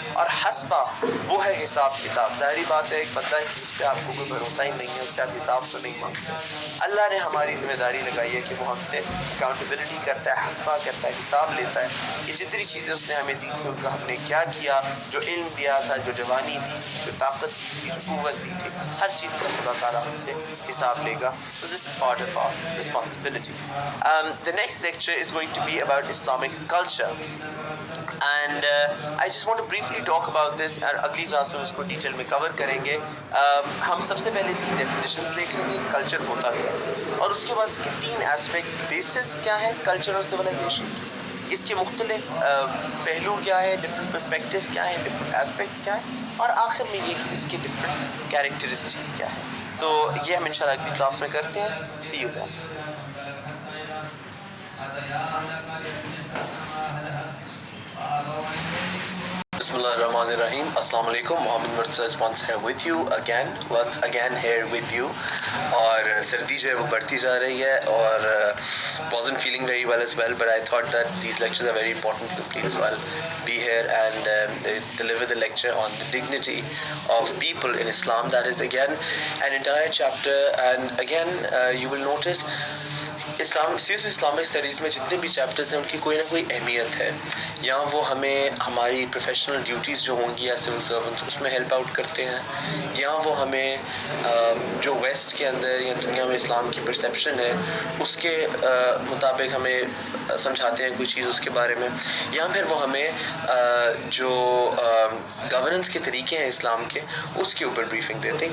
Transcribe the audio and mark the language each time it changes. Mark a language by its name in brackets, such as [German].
[Urdu] اور حسبہ وہ ہے حساب کتاب. ظاہری بات ہے ایک بندہ ہے جس پہ آپ کو کوئی بھروسہ ہی نہیں ہے, اس سے آپ حساب تو نہیں مانگتے. اللہ نے ہماری ذمہ داری لگائی ہے کہ وہ ہم سے اکاؤنٹیبلٹی کرتا ہے, حسبہ کرتا ہے, حساب لیتا ہے کہ جتنی چیزیں اس نے ہمیں دی تھی ان کا ہم نے کیا کیا, جو علم دیا تھا, جو جوانی دی, جو طاقت دی تھی, جو قوت دی تھی, ہر چیز کا خدا تعالیٰ ہم سے حساب لے گا. [English] So this is part of our responsibilities. The next lecture is going to be about Islamic culture. And I just want to briefly talk about this, [Urdu] اور اگلی کلاس میں اس کو ڈیٹیل میں کور کریں گے. ہم سب سے پہلے اس کی ڈیفینیشنز دیکھ لیں گے, کلچر ہوتا کیا, اور اس کے بعد اس کے 3 ایسپیکٹس, بیسس کیا ہے کلچر اور سویلائزیشن کی, اس کے مختلف پہلو کیا ہے, ڈفرینٹ پرسپیکٹیوز کیا ہیں, ڈفرینٹ ایسپیکٹس کیا ہیں, اور آخر میں یہ کہ اس کے ڈفرینٹ کیریکٹرسٹکس کیا ہیں. تو یہ ہم انشاءاللہ اگلی کلاس میں کرتے ہیں. [English] See you then. [Urdu] بسم اللہ الرحمن الرحیم. السلام علیکم. [English] Muhammad Murtaza once here with you again, once again here with you. [Urdu] اور سردی جو ہے وہ بڑھتی جا رہی ہے, [English] اور wasn't feeling very well as well, but I thought that these lectures are very important to please well be here and deliver the lecture on the dignity of people in Islam. That is again an entire chapter, and again you will notice [Urdu] Islamic studies میں جتنے بھی chapters ہیں ان کی کوئی نہ کوئی اہمیت ہے. یا وہ ہمیں ہماری پروفیشنل ڈیوٹیز جو ہوں گی یا سول سرونٹس اس میں ہیلپ آؤٹ کرتے ہیں، یا وہ ہمیں جو ویسٹ کے اندر یا دنیا میں اسلام کی پرسیپشن ہے اس کے مطابق ہمیں سمجھاتے ہیں کوئی چیز اس کے بارے میں، یا پھر وہ ہمیں جو گورننس کے طریقے ہیں اسلام کے اس کے اوپر بریفنگ دیتے ہیں.